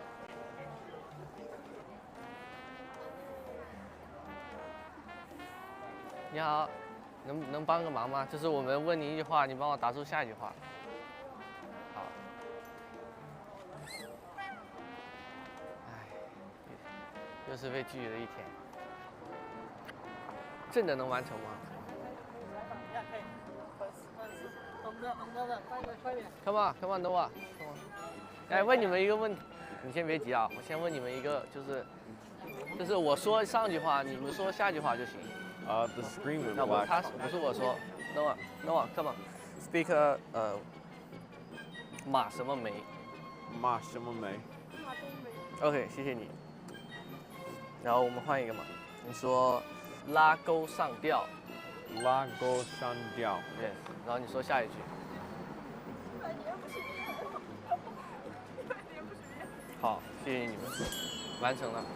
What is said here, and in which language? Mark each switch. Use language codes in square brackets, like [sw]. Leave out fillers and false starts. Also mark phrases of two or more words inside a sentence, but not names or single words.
[zh] 你好，能帮个忙吗？就是我们问你一句话，你帮我答出下一句话。好。唉，又是被拒绝的一天。真的能完成吗 ？ [en] Come on, come on, Noah, come on。 [zh] 哎，问你们一个问题，你先别急啊，我先问你们一个，就是我说上句话，你们说下句话就行。 [en] The screen would [zh] 那 [en] black. [zh] 不是我说 ，Noah, [en] come on, speak [zh] 马什么梅？马什么梅？OK， 谢谢你。然后我们换一个嘛，你说拉钩上吊。拉钩上吊。对，然后你说下一句。好，谢谢你们，完成了。